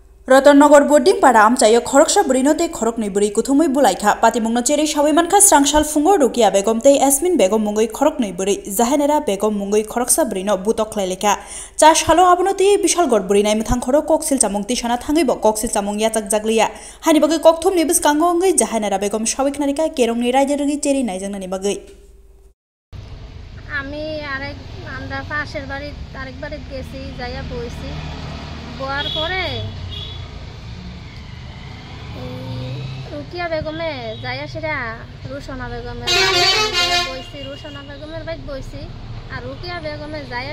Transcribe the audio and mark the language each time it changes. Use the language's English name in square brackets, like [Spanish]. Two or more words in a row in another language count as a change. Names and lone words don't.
[Bodo] रतननगर बोर्डिं पाड़ा आमचायो खरकसा बुरिनोते खरकनै बुरै कुथुमै बुलाइखा पातिमुंनो चेरै सावैमानखा स्रांसाल फुंगो रुकिया बेगम ते एसमिन बेगम मुंगै खरकनै बुरै जाहेनेरा बेगम मुंगै खरकसा बुरिनो बुतखलाय लेखा चा सालो आबनति बिशाल गड़ बुरिनाय मथां खरो कक्सिल चामुं तिसाना थाङैबो कक्सिल चामुं याचाक जागलिया हानि बागै कक्थुम निबस कांगो अंगै जाहेनेरा बेगम सावैखनारिका केरंनि रायजो रगि चेरै नायजोंनानि बागै [Bangla] আমি আরেক আমরা পাশের বাড়ি আরেক বাড়ি গেছি যাইয়া বইছি বয়ার পরে রুকিয়া বেগমে যাইয়া সেটা রুশনা বেগমের বইছি রুশনা বেগমের বাইক বইছি আর রুকিয়া বেগমে যাইয়া